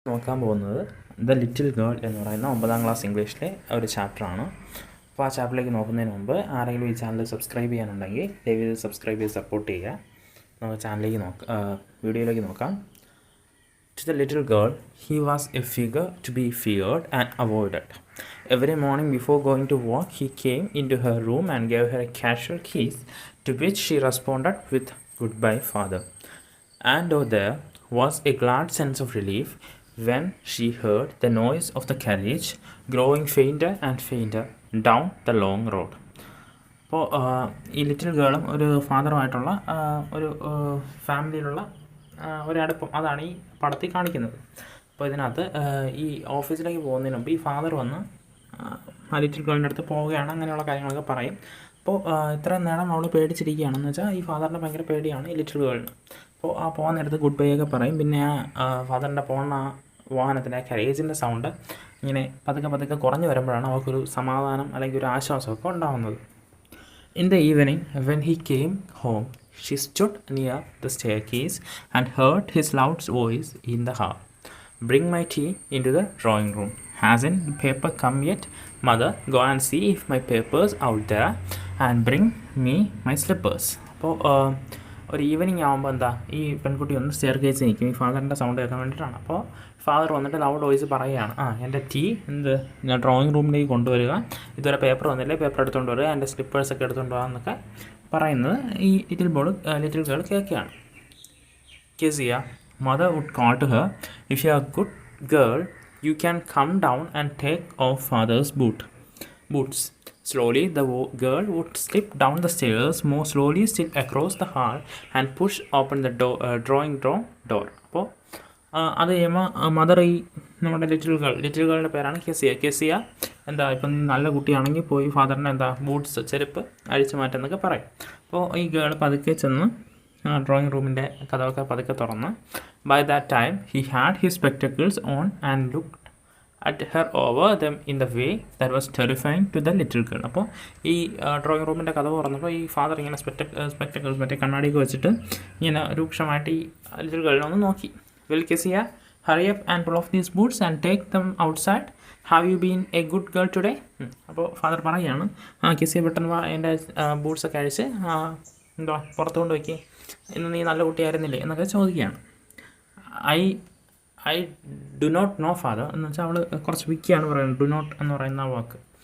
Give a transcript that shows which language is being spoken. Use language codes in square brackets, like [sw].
[ml] നോക്കാൻ പോകുന്നത് the little girl എന്ന് പറയുന്ന 9ാം ക്ലാസ് ഇംഗ്ലീഷിലെ ഒരു ചാപ്റ്ററാണ്. അപ്പോൾ ആ ചാപ്റ്ററിലേക്ക് നോക്കുന്നതിന് മുമ്പ് ആരെങ്കിലും ഈ ചാനൽ സബ്സ്ക്രൈബ് ചെയ്യാനുണ്ടെങ്കിൽ ദയവായി സബ്സ്ക്രൈബ് ചെയ്ത് സപ്പോർട്ട് ചെയ്യുക. നമുക്ക് ചാനലിലേക്ക് വീഡിയോയിലേക്ക് നോക്കാം. [en] To the little girl, he was a figure to be feared and avoided. Every morning before going to work, he came into her room and gave her a casual kiss, to which she responded with "Goodbye, father." And oh, there was a glad sense of relief when she heard the noise of the carriage growing fainter and fainter down the long road. [ml] അപ്പോൾ ഈ little ഗേളും ഒരു ഫാദറുമായിട്ടുള്ള ഒരു ഫാമിലിയിലുള്ള ഒരടുപ്പം, അതാണ് ഈ പടത്തിൽ കാണിക്കുന്നത്. അപ്പോൾ ഇതിനകത്ത് ഈ ഓഫീസിലേക്ക് പോകുന്നതിന് മുമ്പ് ഈ ഫാദർ വന്ന് ആ ലിറ്റിൽ ഗേളിൻ്റെ അടുത്ത് പോവുകയാണ്, അങ്ങനെയുള്ള കാര്യങ്ങളൊക്കെ പറയും. അപ്പോൾ ഇത്രയും നേരം അവൾ പേടിച്ചിരിക്കുകയാണെന്ന് വെച്ചാൽ ഈ ഫാദറിൻ്റെ ഭയങ്കര പേടിയാണ് ഈ ലിറ്റിൽ ഗേളിന്. അപ്പോൾ ആ പോകാൻ നേരത്ത് ഗുഡ് ബൈ ഒക്കെ പറയും. പിന്നെ ആ ഫാദറിൻ്റെ പോകുന്ന ആ വാഹനത്തിൻ്റെ ആ കരേജിൻ്റെ സൗണ്ട് ഇങ്ങനെ പതുക്കെ കുറഞ്ഞു വരുമ്പോഴാണ് അവർക്കൊരു സമാധാനം അല്ലെങ്കിൽ ഒരു ആശ്വാസമൊക്കെ ഉണ്ടാകുന്നത്. [en] In the evening, when he came home, she stood near the staircase and heard his loud voice in the hall. "Bring my tea into the drawing room. Hasn't the paper come yet? Mother, go and see if my paper's out there and bring me my slippers." [ml] അപ്പോൾ ഒരു evening ആകുമ്പോൾ എന്താ, ഈ പെൺകുട്ടി ഒന്ന് stair കേസിൽ നിൽക്കും ഈ ഫാദറിൻ്റെ സൗണ്ട് കേൾക്കാൻ വേണ്ടിയിട്ടാണ്. അപ്പോൾ ഫാദർ വന്നിട്ട് ലൗഡ് വോയിസ് പറയുകയാണ്, എൻ്റെ ടീ ഞാൻ ഡ്രോയിങ് റൂമിലേക്ക് കൊണ്ടുവരിക, ഇതുവരെ പേപ്പർ വന്നില്ലേ, പേപ്പർ എടുത്തുകൊണ്ട് വരിക, എൻ്റെ സ്ലിപ്പേഴ്സൊക്കെ എടുത്തുകൊണ്ട് പോകാം എന്നൊക്കെ പറയുന്നത് ഈ ലിറ്റിൽ ഗേൾ കേൾക്കുകയാണ്. [en] "Kezia, mother would call to her, if you are a good girl, you can come down and take off father's boots." Slowly, the girl would slip down the stairs, more slowly still across the hall, and push open the drawing room door. [ml] അപ്പോൾ അത് കഴിയുമ്പോൾ mother ഈ നമ്മുടെ little ഗേളിൻ്റെ പേരാണ് കെസിയ. എന്താ, ഇപ്പം നല്ല കുട്ടിയാണെങ്കിൽ പോയി ഫാദറിൻ്റെ എന്താ ബൂട്ട്സ്, ചെരുപ്പ് അഴിച്ചു മാറ്റുന്നൊക്കെ പറയും. അപ്പോൾ ഈ ഗേൾ പതുക്കെ ചെന്ന് ഡ്രോയിങ് റൂമിൻ്റെ കഥകളൊക്കെ പതുക്കെ തുറന്ന്, [en] By that time he had his spectacles on and looked at her over them in the way that was terrifying to the little girl. [ml] അപ്പോൾ ഈ ഡ്രോയിങ് റൂമിൻ്റെ കഥ തുറന്നപ്പോൾ ഈ ഫാദർ ഇങ്ങനെ സ്പെക്ടക്കിൾസ് മറ്റേ കണ്ണാടിയൊക്കെ വെച്ചിട്ട് ഇങ്ങനെ രൂക്ഷമായിട്ട് ഈ ലിറ്റിൽ ഗേളിനെ ഒന്ന് നോക്കി. [en] "Well, Kezia, hurry up and pull off these boots and take them outside. Have you been a good girl today?" [ml] അപ്പോൾ ഫാദർ പറയുകയാണ്, കെസിയ പെട്ടെന്ന് എൻ്റെ ബൂട്ട്സൊക്കെ അഴിച്ച് എന്താ പുറത്ത് കൊണ്ട് വയ്ക്കുക, ഇന്ന് നീ നല്ല കുട്ടിയായിരുന്നില്ലേ എന്നൊക്കെ ചോദിക്കുകയാണ്. [en] I do not know father [ml] എന്ന് വെച്ചാൽ അവൾ കുറച്ച് വിക്കിയാണ് പറയുന്നത്, [en] do not [ml] എന്ന് പറയുന്ന വാക്ക്.